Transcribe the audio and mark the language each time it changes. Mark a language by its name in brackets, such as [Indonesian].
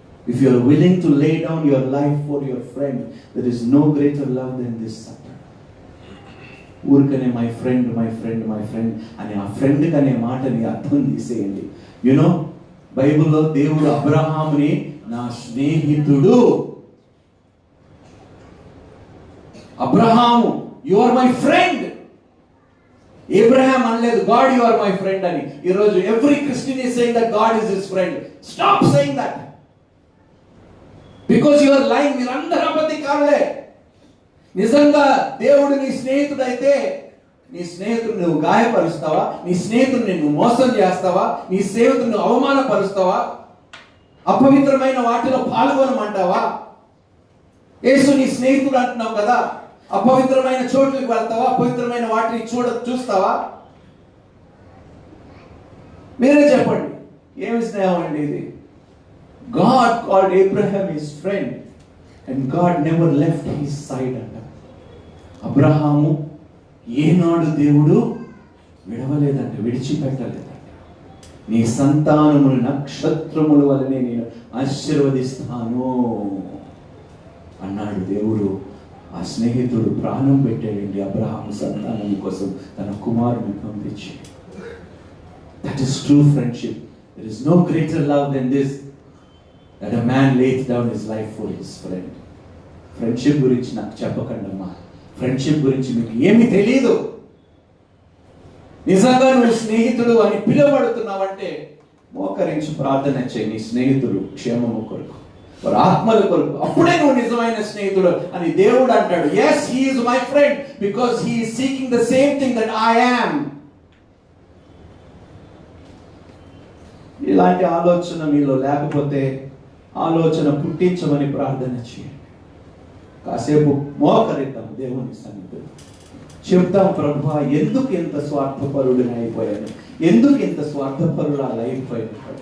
[English] If you are willing to lay down your life for your friend, there is no greater love than this. [Telugu] ఊరికనే [English] my friend [Telugu] అని ఆ friend అనే మాటని అర్థం తీసేయండి. You know బైబిల్లో దేవుడు అబ్రహాముని నా స్నేహితుడు, Abraham [English] You are my friend. [Telugu] Abraham అనలేదు [English] God you are my friend [Telugu] అని. ఈరోజు [English] Every Christian is saying that God is his friend. Stop saying that because you are lying. [Telugu] మీరందరూ అబద్ధికారులే. నిజంగా దేవుడు నీ స్నేహితుడైతే నీ స్నేహితుడు నువ్వు గాయపరుస్తావా? నీ స్నేహితుడిని నువ్వు మోసం చేస్తావా? నీ స్నేహితుడిని అవమానపరుస్తావా? అపవిత్రమైన వాటిలో పాల్గొనమంటావా? యేసు నీ స్నేహితుడు అంటున్నావు కదా, అపవిత్రమైన చోట్లకు వెళ్తావా? అపవిత్రమైన వాటిని చూస్తావా? మీరే చెప్పండి, ఏమి స్నేహం అండి ఇది? [English] God called Abraham his friend and God never left his side అంట. [Telugu] అబ్రహాము ఏనాడు దేవుడు విడవలేదంట, విడిచిపెట్టలేదంట. నీ సంతానములు నక్షత్రముల వలనే నేను ఆశీర్వదిస్తాను అన్నాడు దేవుడు. ఆ స్నేహితుడు ప్రాణం పెట్టాడండి అబ్రహాము సంతానం కోసం, తన కుమారుని పంపించి. [English] That is true friendship. There is no greater love than this, that a man lays down his life for his friend. [Telugu] Friendship గురించి నాకు చెప్పకండమ్మా. ఫ్రెండ్షిప్ గురించి మీకు ఏమీ తెలియదు. నిజంగా నువ్వు స్నేహితుడు అని పిలువబడుతున్నావంటే మోకరించి ప్రార్థన చేయి, నీ స్నేహితుడు క్షేమము కొరకు, వారి ఆత్మల కొరకు. అప్పుడే నువ్వు నిజమైన స్నేహితుడు అని దేవుడు అంటాడు. [English] yes he is my friend because he is seeking the same thing that I am. [Telugu] ఇలాంటి ఆలోచన మీలో లేకపోతే ఆలోచన పుట్టించమని ప్రార్థన చేయండి. కాసేపు మోకరిద్దాం దేవుని సన్నిధిలో, చెప్తాం ప్రభువా ఎందుకు ఇంత స్వార్థపరుడిని అయిపోయాను, ఎందుకు ఇంత స్వార్థపరుడు అయిపోయాను.